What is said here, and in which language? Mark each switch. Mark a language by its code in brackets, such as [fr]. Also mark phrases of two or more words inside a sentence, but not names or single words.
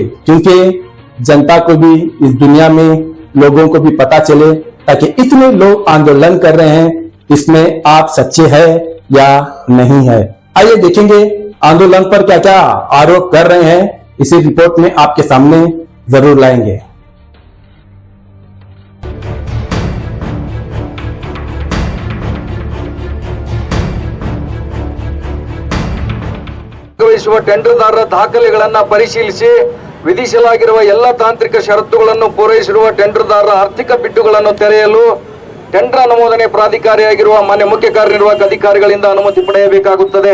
[hi] क्योंकि जनता को भी, इस दुनिया में लोगों को भी पता चले, ताकि इतने लोग आंदोलन कर रहे हैं, इसमें आप सच्चे हैं या नहीं है। आइए देखेंगे आंदोलन पर क्या क्या आरोप कर रहे हैं, इसी रिपोर्ट में आपके सामने जरूर लाएंगे। [kn] ಟೆಂಡರ್ದಾರರ ದಾಖಲೆಗಳನ್ನು ಪರಿಶೀಲಿಸಿ ವಿಧಿಸಲಾಗಿರುವ ಎಲ್ಲ ತಾಂತ್ರಿಕ ಷರತ್ತುಗಳನ್ನು ಪೂರೈಸಿರುವ ಟೆಂಡರ್ದಾರರ ಆರ್ಥಿಕ ಬಿಟ್ಟುಗಳನ್ನು ತೆರೆಯಲು ಟೆಂಡರ್ ಅನುಮೋದನೆ ಪ್ರಾಧಿಕಾರಿಯಾಗಿರುವ ಮಾನ್ಯ ಮುಖ್ಯ ಕಾರ್ಯನಿರ್ವಾಹಕ ಅಧಿಕಾರಿಗಳಿಂದ ಅನುಮತಿ ಪಡೆಯಬೇಕಾಗುತ್ತದೆ।